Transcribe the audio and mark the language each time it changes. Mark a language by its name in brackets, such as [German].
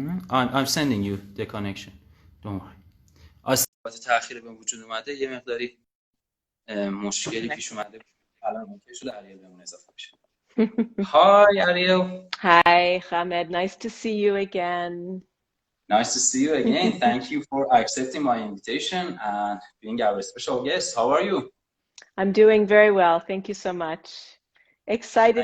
[English] I'm sending you the connection. Don't worry. [Persian] از تأخیر به وجود اومده یه مقداری مشکلی پیش اومده. الان اوکی شده. اریل بهمون اضافه بشه. [English] Hi Ariel. Hi Hamed, nice to see you again. Nice to see you again. Thank you for accepting my invitation and being our special guest. How are you? I'm doing very well. Thank you so much. Excited